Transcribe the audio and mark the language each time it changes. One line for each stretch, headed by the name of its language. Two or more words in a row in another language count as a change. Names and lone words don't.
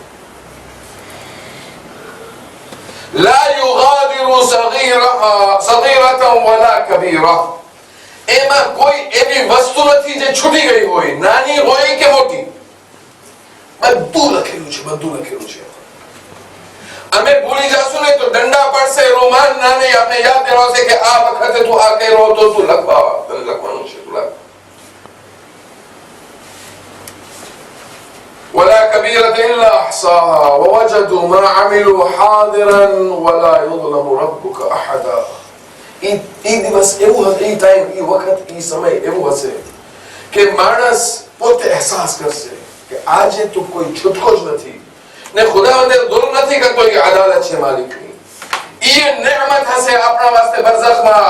Arabic: لا يغادر صغيرة ولا كبيرة,
Gujarati: એમાં કોઈ એવી વસ્તુ નથી જે છૂટી ગઈ હોય, નાની હોય કે મોટી, બધું લખેલું છે, બધું લખેલું છે. અમે ભૂલી જશું ને તો દંડા પડશે, રોમાન નાને આપણે યાદ દેવાશે કે આ વખતે તું આ કર્યો હતો, તું લખવાનું છે, તું લખ.
Arabic: ولا كبيرة إلا أحصاها ووجدوا ما عملوا حاضرا ولا يظلم ربك أحدا.
Gujarati: ઈ દિવસ એવું હશે, ઈ ટાઈમ, ઈ વખત, ઈ સમય એવું હશે કે માણસ પોતે અહેસાસ કરશે કે આજે તો કોઈ છૂટકો જ નથી ને ખુદાવંદે દુલ્મ નથી કરતો, એ અદાલત છે માલિકની. ઈ નેમત હશે આપણા વાસ્તે બરઝખમાં.